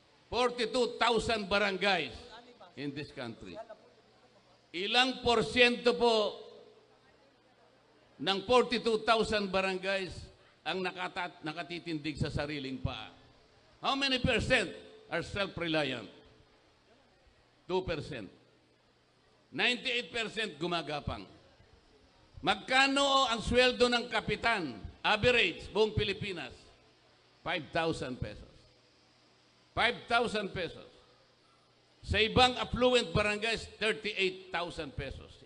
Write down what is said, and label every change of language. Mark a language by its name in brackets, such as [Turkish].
[English] 42,000 barangays in this country. [Filipino] Ilang porsyento po ng 42,000 barangays ang nakatitindig sa sariling paa? [English] How many percent are self-reliant? 2%. [Filipino] 98% gumagapang. Magkano ang sweldo ng kapitan? Average, buong Pilipinas, 5,000 pesos. 5,000 pesos. Sa ibang affluent barangays, 38,000 pesos.